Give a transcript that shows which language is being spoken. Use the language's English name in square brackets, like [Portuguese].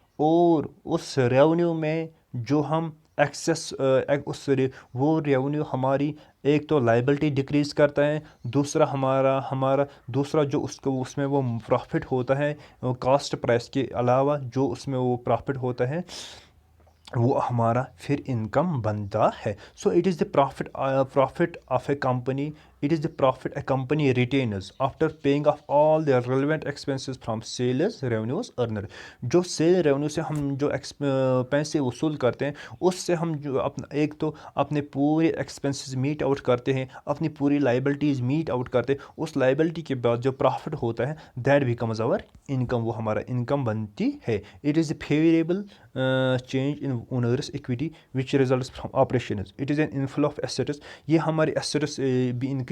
[Urdu] اور اس ریونیو میں جو ہم ایکسیس وہ ریونیو ہماری ایک تو لائبلٹی ڈکریز کرتا ہے، دوسرا ہمارا دوسرا جو اس میں وہ پرافٹ ہوتا ہے، کاسٹ پرائس کے علاوہ جو اس میں وہ پرافٹ ہوتا ہے، وہ ہمارا پھر انکم بنتا ہے. [English] So it is the profit of a company. It is the profit a company retains after paying off all their relevant expenses from sales revenues earned. [Urdu] جو سیل ریونیو سے ہم جو پیسے وصول کرتے ہیں، اس سے ہم جو ایک تو اپنے پورے ایکسپنسز میٹ آؤٹ کرتے ہیں، اپنی پوری لائبلٹیز میٹ آؤٹ کرتے ہیں. اس لائبلٹی کے بعد جو پرافٹ ہوتا ہے، [English] That becomes our income. [Urdu] وہ ہمارا انکم بنتی ہے. [English] It is a favourable change in owners equity which results from operations. It is an inflow of assets. [Urdu] یہ ہمارے ایسٹس بھی انکریز